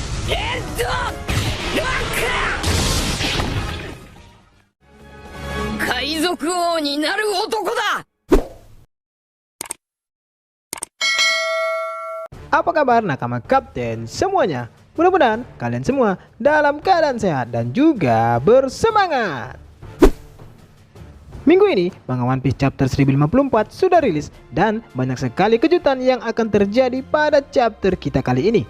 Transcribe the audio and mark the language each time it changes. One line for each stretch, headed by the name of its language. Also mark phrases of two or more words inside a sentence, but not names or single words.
Japanese: 海賊王になる男だ。
Indonesian: Apa kabar nakama kapten semuanya? Mudah-mudahan kalian semua dalam keadaan sehat dan juga bersemangat. Minggu ini manga One Piece chapter 1054 sudah rilis dan banyak sekali kejutan yang akan terjadi pada chapter kita kali ini.